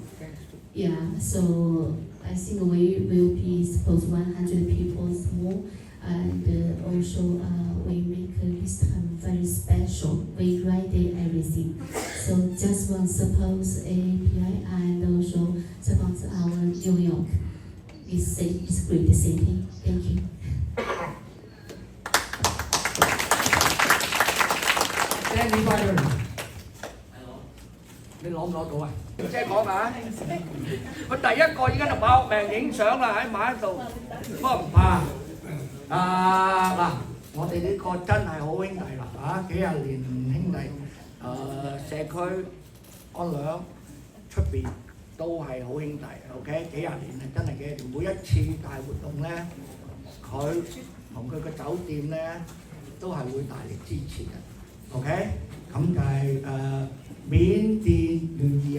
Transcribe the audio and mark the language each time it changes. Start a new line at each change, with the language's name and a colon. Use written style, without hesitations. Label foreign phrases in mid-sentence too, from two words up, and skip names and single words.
English: Yeah, so I think we will be suppose 100 people more, and also we make this time very special. We write everything. So just want to suppose AAPI and also suppose our New York. It's great city. Thank you.
Cantonese: 你攞唔攞到啊？即係講下，佢第一個已經就搏命影相啦，喺埋喺度，不過唔怕。嗱，我哋呢個真係好兄弟啦，幾廿年兄弟，社區安良出邊都係好兄弟 ，OK， 幾廿年係真係幾廿年，每一次大活動咧，佢同佢個酒店咧都係會大力支持嘅 ，OK， 咁就係緬甸願意啊？